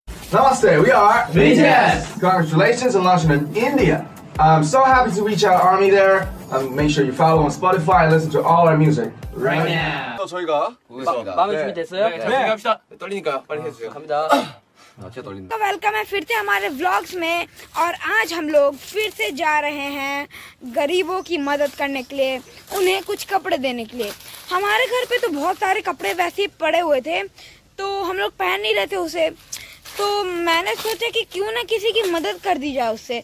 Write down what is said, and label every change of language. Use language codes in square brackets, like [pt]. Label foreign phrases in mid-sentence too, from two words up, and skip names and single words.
[en] Namaste, we are BTS. Congratulations on launching in India. I'm so happy to reach our army there. Make sure you follow on Spotify and listen to all our music. Right now. [ko] 저희가 보겠습니다. 마음의 준비 됐어요? 네, 합시다. 떨리니까 빨리 해주세요. 갑니다. 진짜 떨린다. [hi] तो वेलकम है फिर से हमारे व्लॉग्स में। और आज हम लोग फिर से जा रहे हैं गरीबों की मदद करने के लिए, उन्हें कुछ कपड़े देने के लिए। हमारे घर पे तो बहुत सारे कपड़े वैसे ही पड़े हुए थे, तो हम लोग पहन नहीं रहे थे उसे। तो मैंने सोचा कि क्यों ना किसी की मदद कर दी जाए उससे।